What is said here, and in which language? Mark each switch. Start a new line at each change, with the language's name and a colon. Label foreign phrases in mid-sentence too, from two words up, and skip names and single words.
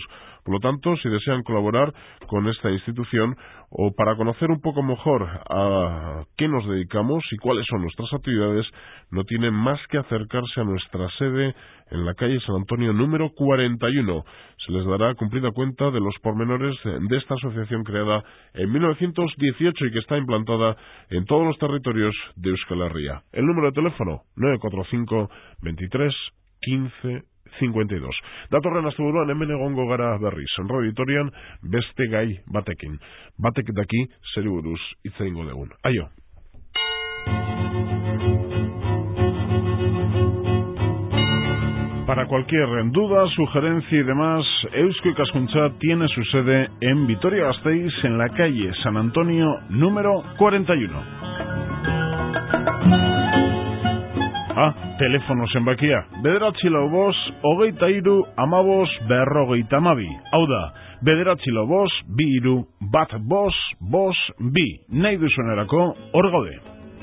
Spanish: Por lo tanto, si desean colaborar con esta institución o para conocer un poco mejor a qué nos dedicamos y cuáles son nuestras actividades, no tienen más que acercarse a nuestra sede en la calle San Antonio número 41. Se les dará cumplida cuenta de los pormenores de esta asociación creada en 1918 y que está implantada en todos los territorios de Euskal Herria. El número de teléfono 945 23 15 52.
Basque: Datorren asteburuan hemen egongo gara berriz. Radio Vitorian beste gai batekin. Batek daki zeri buruz hitz egingo dugun. Aio.
Spanish: Para cualquier duda, sugerencia y demás, Eusko Ikaskuntza tiene su sede en Vitoria-Gasteiz, en la calle San Antonio número 41.
Basque: Teléfono zenbakia, 945-23-15-52. Hau da, 945-23-15-52. Nahi duzuenerako, hor gaude.